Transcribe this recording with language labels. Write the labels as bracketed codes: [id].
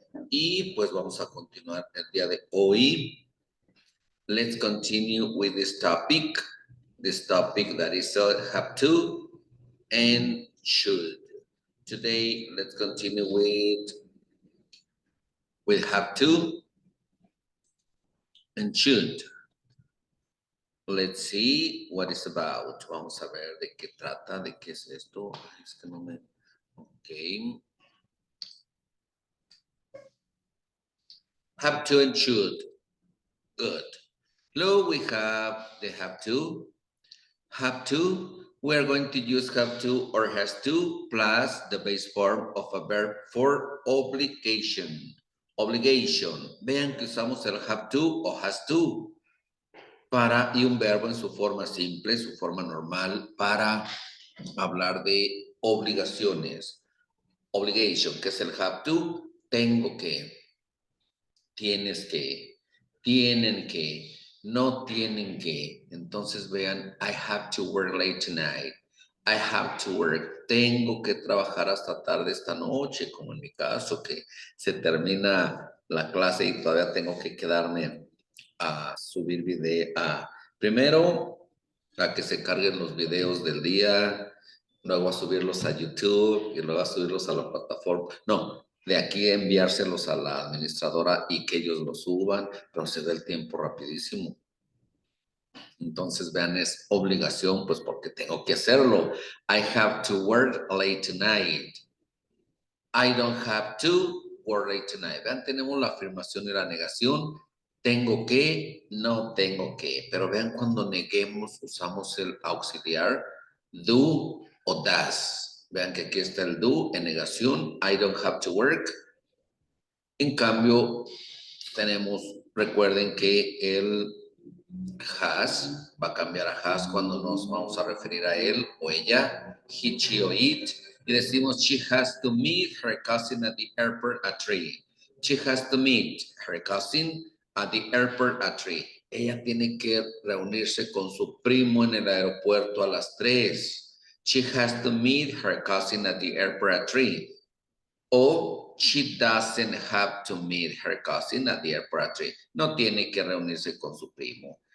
[es] Y pues vamos a continuar el día de hoy. [en] Let's continue with this topic that is have to and should. Today, let's continue with have to and should. Let's see what it's about. [es] Vamos a ver de qué trata, de qué es esto. Es que no me... Ok. [en] Have to and should. Good. Look, we have the have to. Have to. We are going to use have to or has to plus the base form of a verb for obligation. Obligation. [es] Vean que usamos el have to o has to y un verbo en su forma simple, su forma normal, para hablar de obligaciones. Obligation, que es el have to, tengo que, tienes que, tienen que, no tienen que. Entonces vean, [en] I have to work late tonight. I have to work. [es] Tengo que trabajar hasta tarde esta noche, como en mi caso, que se termina la clase y todavía tengo que quedarme a subir video. Primero, a que se carguen los videos del día, luego a subirlos a YouTube y luego a subirlos a la plataforma. No, de aquí enviárselos a la administradora y que ellos lo suban, pero se da el tiempo rapidísimo. Entonces, vean, es obligación, pues porque tengo que hacerlo. [en] I have to work late tonight. I don't have to work late tonight. [es] Vean, tenemos la afirmación y la negación. Tengo que, no tengo que. Pero vean, cuando neguemos, usamos el auxiliar do o does. Vean que aquí está el do en negación. [en] I don't have to work. [es] En cambio, tenemos, recuerden que el has va a cambiar a has cuando nos vamos a referir a él o ella, he, she o it. Y decimos, [en] she has to meet her cousin at the airport at 3. She has to meet her cousin at the airport at 3. [es] Ella tiene que reunirse con su primo en el aeropuerto a las 3. [en] She has to meet her cousin at the airport at 3. O she doesn't have to meet her cousin at the airport at 3. [es] No tiene que reunirse con su primo.